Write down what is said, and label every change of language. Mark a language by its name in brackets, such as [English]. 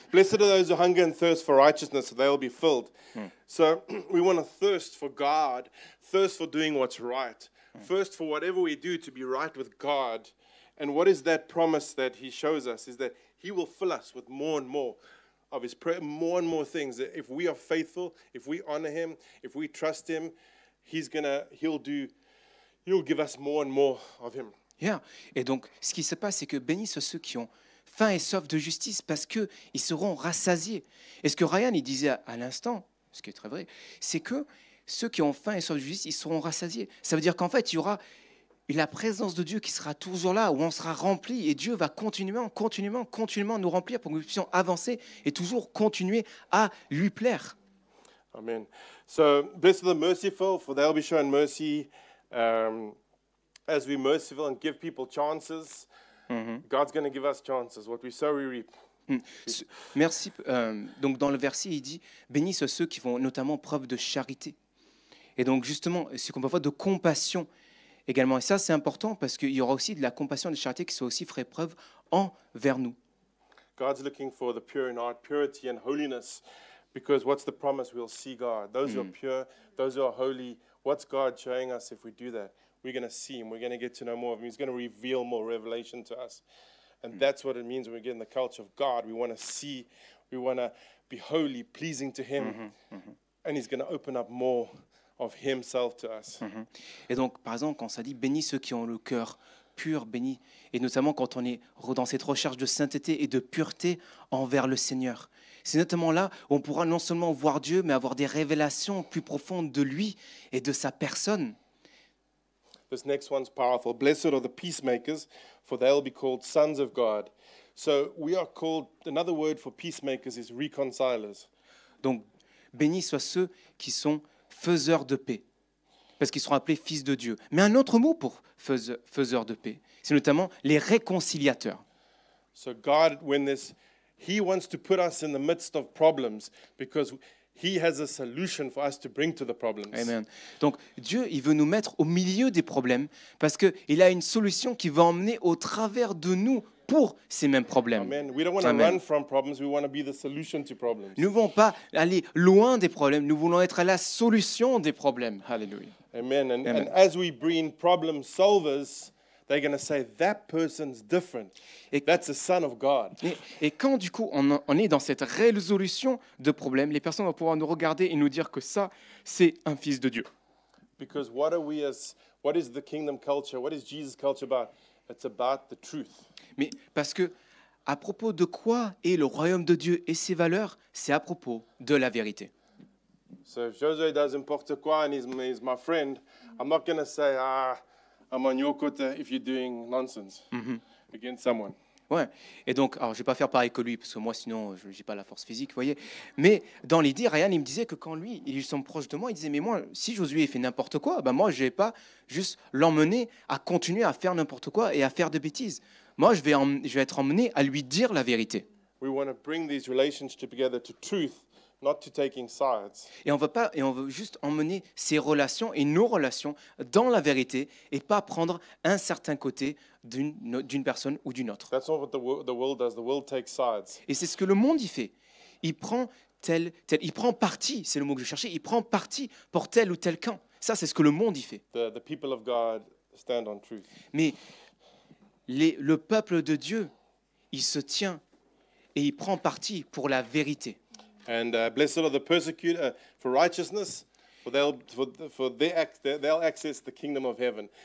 [English] Blessed are those who hunger and thirst for righteousness, so they will be filled. So we want to thirst for God, thirst for doing what's right, thirst for whatever we do to be right with God. And what is that promise that he shows us is that he will fill us with more and more of his prayer, more and more things. That if we are faithful, if we honor him, if we trust him, he'll give us more and more of him. Yeah. [French] Et donc, ce qui se passe, c'est que bénis sont ceux qui ont faim et soif de justice parce qu'ils seront rassasiés. Et ce que Ryan il disait à l'instant, ce qui est très vrai, c'est que ceux qui ont faim et soif de justice, ils seront rassasiés. Ça veut dire qu'en fait, il y aura la présence de Dieu qui sera toujours là, où on sera rempli, et Dieu va continuellement nous remplir pour que nous puissions avancer et toujours continuer à lui plaire. Amen. [English] So, blessed are the merciful, for they'll be shown mercy. As we're merciful and give people chances, God's going to give us chances. What we sow, we reap. [French] Merci. Donc dans le verset, il dit « Bénis sont ceux qui font notamment preuve de charité ». Et donc justement, ce qu'on peut voir de compassion également. Et ça, c'est important parce qu'il y aura aussi de la compassion et de la charité qui soit aussi ferait preuve envers nous. [English] God's looking for the pure in heart, purity and holiness, because what's the promise? We'll see God. Those who are pure, those who are holy, what's God showing us if we do that? We're going to see him. We're going to get to know more of him. He's going to reveal more revelation to us. And that's what it means when we get in the culture of God. We want to see, we want to be holy, pleasing to him. And he's going to open up more of himself to us. [French] Et donc, par exemple, quand ça dit « bénis ceux qui ont le cœur pur, bénis », et notamment quand on est dans cette recherche de sainteté et de pureté envers le Seigneur. C'est notamment là où on pourra non seulement voir Dieu, mais avoir des révélations plus profondes de lui et de sa personne. [English] This next one's powerful. Blessed are the peacemakers, for they'll be called sons of God. So we are called, another word for peacemakers is reconcilers. [French] Donc, bénis soient ceux qui sont faiseurs de paix, parce qu'ils seront appelés fils de Dieu. Mais un autre mot pour faiseurs de paix, c'est notamment les réconciliateurs. [English] So God, he wants to put us in the midst of problems because he has a solution for us to bring to the problems. Amen. [French] Donc Dieu, il veut nous mettre au milieu des problèmes parce qu'il a une solution qui va emmener au travers de nous pour ces mêmes problèmes. Amen. [English] We don't want to run from problems, we want to be the solution to problems. [French] Nous ne voulons pas aller loin des problèmes, nous voulons être la solution des problèmes. Alléluia. Amen. [English] And as we bring problem solvers, they're going to say, that person's different. That's a son of God. [French] Et quand du coup on est dans cette résolution de problèmes, les personnes vont pouvoir nous regarder et nous dire que ça, c'est un fils de Dieu. [English] Because what is the kingdom culture? What is Jesus' culture about? It's about the truth. [French] Mais parce que à propos de quoi est le royaume de Dieu et ses valeurs, c'est à propos de la vérité. [English] So if Jose does [French] n'importe quoi [English] and he's my friend, I'm not going to say, I'm on your côté if you're doing nonsense against someone. [French] Ouais. Et donc, alors je vais pas faire pareil que lui parce que moi sinon je n'ai pas la force physique, vous voyez. Mais dans l'idée, Ryan il me disait que quand lui ils sont proches de moi, il disait mais moi si Josué fait n'importe quoi, ben moi je vais pas juste l'emmener à continuer à faire n'importe quoi et à faire des bêtises. Moi je vais être emmené à lui dire la vérité. [English] We want to bring these relationships together to truth not to taking sides. [French] Et on veut juste emmener ces relations et nos relations dans la vérité et pas prendre un certain côté d'une personne ou d'une autre. [English] That's not what the world does. The world takes sides. [French] Et c'est ce que le monde y fait. Il prend il prend parti, c'est le mot que je cherchais, il prend parti pour tel ou tel camp. Ça, c'est ce que le monde y fait. [English] The people of God stand on truth. [French] Mais le peuple de Dieu, il se tient et il prend parti pour la vérité. [English] And blessed are the persecuted for righteousness, for they'll access the kingdom of heaven.